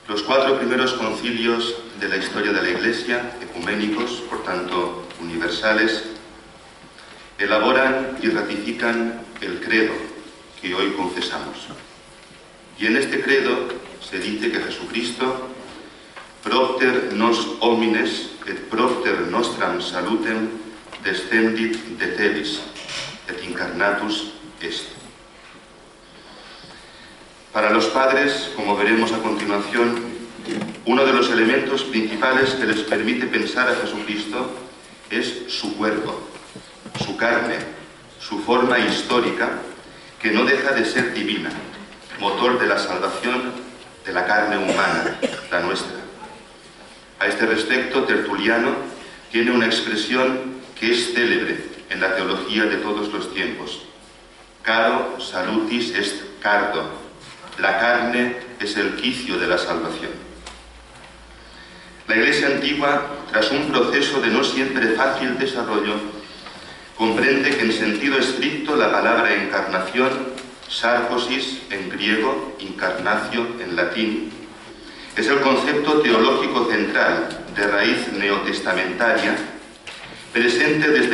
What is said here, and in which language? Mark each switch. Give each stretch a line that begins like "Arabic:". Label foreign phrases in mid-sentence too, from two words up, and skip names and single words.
Spanish: Los 4 primeros concilios de la historia de la Iglesia, ecuménicos, por tanto universales, elaboran y ratifican el credo que hoy confesamos. Y en este credo se dice que Jesucristo,
Latin: propter nos homines et propter nostram salutem descendit de celis et incarnatus est.
Spanish: Para los padres, como veremos a continuación, uno de los elementos principales que les permite pensar a Jesucristo es su cuerpo, su carne, su forma histórica, que no deja de ser divina, motor de la salvación de la carne humana, la nuestra. A este respecto, Tertuliano tiene una expresión que es célebre en la teología de todos los tiempos.
Latin: Caro salutis est cardo.
Spanish: La carne es el quicio de la salvación. La Iglesia antigua, tras un proceso de no siempre fácil desarrollo, comprende que en sentido estricto la palabra encarnación, sarcosis en griego, incarnatio en latín, es el concepto teológico central de raíz neotestamentaria, presente desde